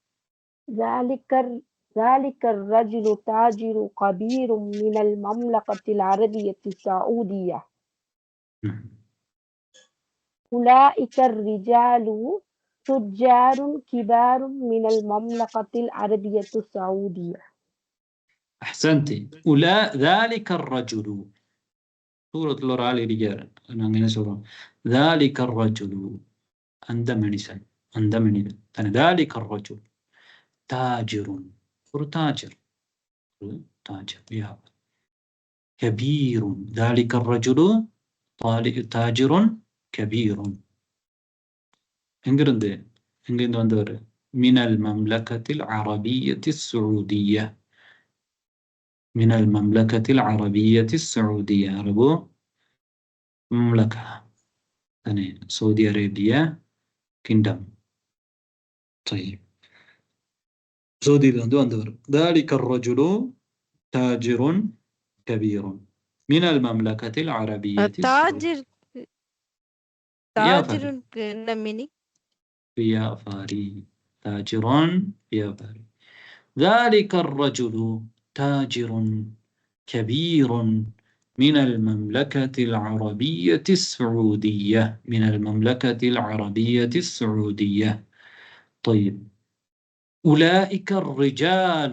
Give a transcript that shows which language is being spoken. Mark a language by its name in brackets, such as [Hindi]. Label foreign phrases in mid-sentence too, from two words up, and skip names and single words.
[Arabic] ذلك الرجل تاجر كبير من المملكة العربية السعودية. أولئك الرجال تجار كبار من المملكة العربية السعودية. أحسنتي. ذلك الرجل، [Tamil] தூரத்துல ஒரு ஆள் இருக்காரு, நாங்க என்ன சொல்றோம்? [Arabic] ذلك الرجل [Tamil] அந்த மனுஷன், அந்த மனிதன். [Arabic] ذلك الرجل تاجر [Tamil] ஒரு தாஜர், ஒரு தாஜர் வியாபாரி. [Arabic] كبير ذلك الرجل تاجر كبير. [Tamil] எங்கிருந்து வந்தவர்? [Arabic] من المملكة العربية السعودية. من المملكة العربية السعودية. عربو مملكة ثانية سعودية عربية كيندم. طيب سعودي وندور. ذلك الرجل تاجر كبير من المملكة العربية السعودية. [Tamil] தாஜிருக்கு என்ன மீனிங்? வியாபாரி. تاجر வியாபாரி. [Arabic] ذلك الرجل تاجر كبير من المملكة العربية السعودية. من المملكة العربية السعودية. طيب أولئك الرجال.